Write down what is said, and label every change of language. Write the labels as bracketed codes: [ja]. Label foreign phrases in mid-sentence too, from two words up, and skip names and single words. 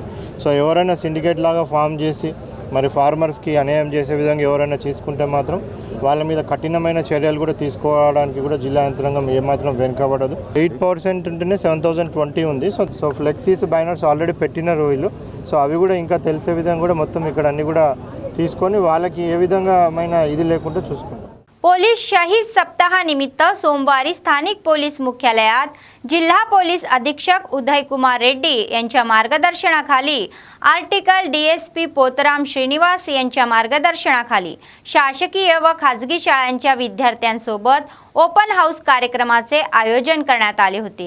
[te] సో ఎవరైనా సిండికేట్ లాగా ఫామ్ చేసి మరి ఫార్మర్స్కి అన్యాయం చేసే విధంగా ఎవరైనా తీసుకుంటే మాత్రం వాళ్ళ మీద కఠినమైన చర్యలు కూడా తీసుకోవడానికి కూడా జిల్లా యంత్రాంగం ఏమాత్రం వెనుకబడదు. 8% ఉంటేనే 7,020 ఉంది. సో [en] flexes, banners already [te] పెట్టినారు వీళ్ళు. సో అవి కూడా ఇంకా తెలిసే విధంగా కూడా మొత్తం ఇక్కడ अన్ని కూడా తీసుకొని వాళ్ళకి ఏ విధంగామైన ఇది లేకుండా చూసుకుంటాం. [mr] पोलीस शहीद सप्ताहानिमित्त सोमवारी स्थानिक पोलीस मुख्यालयात जिल्हा पोलीस अधीक्षक उदयकुमार रेड्डी यांच्या मार्गदर्शनाखाली आर्टिकल डीएसपी पोतराम श्रीनिवास यांच्या मार्गदर्शनाखाली शासकीय व खाजगी शाळांच्या विद्यार्थ्यांसोबत [en] open house [mr] कार्यक्रमाचे आयोजन करण्यात आले होते.